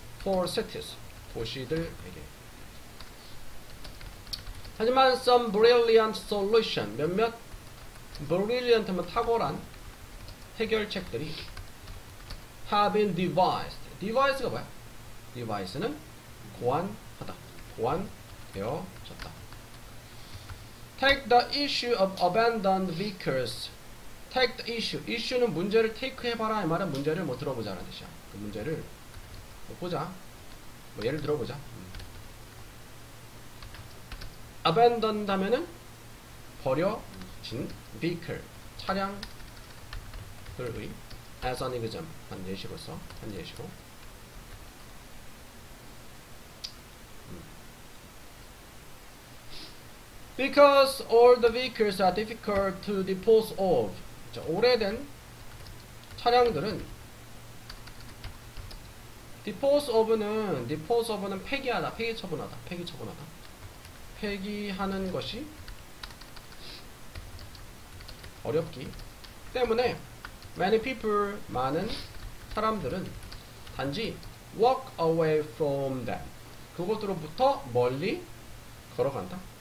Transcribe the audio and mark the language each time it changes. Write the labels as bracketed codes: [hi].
[en] for cities, [ko] 도시들에게. 하지만 [en] some brilliant solution, [ko] 몇몇 [en] brilliant면 [ko] 탁월한 해결책들이 [en] have been devised. [ko] devise가 뭐야? device는 고안하다, 고안되어졌다. [en] take the issue of abandoned vehicles. take the issue. [ko] issue는 문제를 take 해봐라. 이 말은 문제를 뭐 들어보자라는 뜻이야. 그 문제를 보자. 뭐 예를 들어보자. abandoned 하면은 버려진 vehicle, 차량들의 [en] as an example, [ko] 한 예시로서, 한 예시로. [en] Because all the vehicles are difficult to dispose of. [ko] 자, 오래된 차량들은 dispose of는 폐기하다, 폐기 처분하다. 폐기하는 것이 어렵기 때문에 [en] many people, [ko] 많은 사람들은 단지 [en] walk away from them, [ko] 그것으로부터 멀리 걸어간다.